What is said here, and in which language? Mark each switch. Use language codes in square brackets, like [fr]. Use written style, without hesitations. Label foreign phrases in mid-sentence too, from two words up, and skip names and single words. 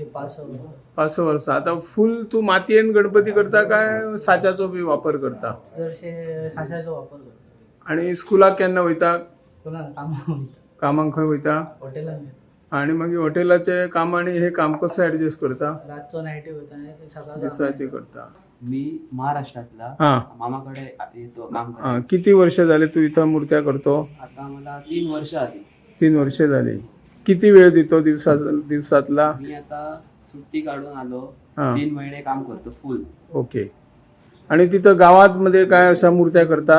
[kok] 5 वर्सां आता फुल तू मातयेन गणपती करता काय साच्याचो बी वापर करता चडशे साशाचो वापर करता आणि स्कुलाक केन्ना वयता कोणाला कामाक कामाक खंय वयता हॉटेलान आणि मागीर हॉटेलाचे काम आणि हे काम कसं ऍडजस्ट करता रातचो नायटी वयता आनी ते सकाळचो दिसाचे करता [mr] मी महाराष्ट्रातला हा मामाकडे येतो काम हा, करायला. किती वर्ष झाले तू इथं मूर्त्या करतो आता मला 3 वर्ष आली 3 वर्षे झाली किती वेळ देतो दिवसातला मी आता सुट्टी काढून आलो हा. 3 महिने काम करतो फुल. ओके आणि तिथं गावात मध्ये काय अशा मूर्त्या करतात